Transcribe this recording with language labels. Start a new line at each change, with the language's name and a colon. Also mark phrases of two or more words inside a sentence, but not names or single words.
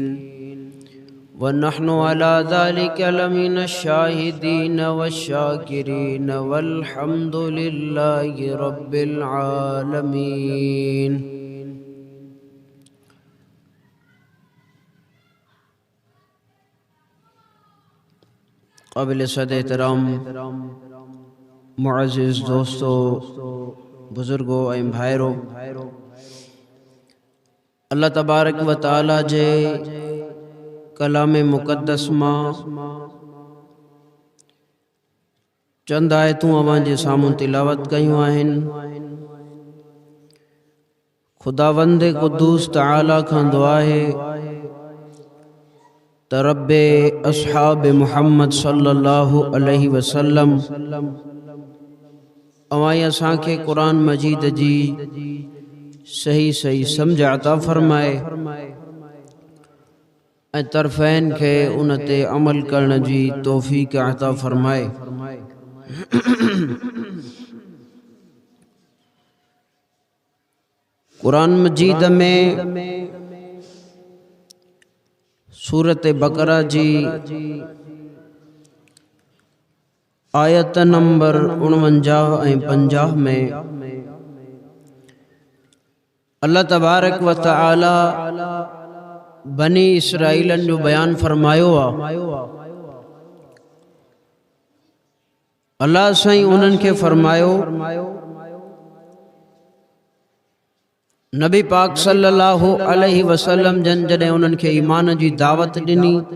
Arabic: ونحن على ذلك لمن الشاهدين والشاكرين والحمد لله رب العالمين.
Urdu: قابل صد احترام
Sindhi: मुअज़्ज़िज़ दोस्तों, बुजुर्गों ऐं भाइरों,
Arabic: الله تبارك وتعالى
Sindhi: जे कलाम मुक़द्दस मां चंद आयतूं अवां जे साम्हूं तिलावत कयूं आहिनि। खुदावंद क़ुद्दूस तआला खां दुआ है त रब्बे अस्हाब मुहम्मद
Arabic: صلى الله عليه وسلم
Sindhi: अवां असांखे क़ुरान मजीद जी सही सही समझ अता फरमाए ऐं तरफ़ैन खे उन ते अमल करण जी तौफ़ीक़ अता फरमाए। क़ुरान मजीद में सूरत बकरा जी आयत नंबर 49 ऐं 50 में
Arabic: الله تبارك وتعالى
Sindhi: बनी इसराइलन जो बयान फरमायो आ। अल्लाह साईं उन्हनि खे फरमायो, नबी पाक
Arabic: صلى الله عليه وسلم
Sindhi: जन जॾहिं उन्हनि खे ईमान जी दावत ॾिनी,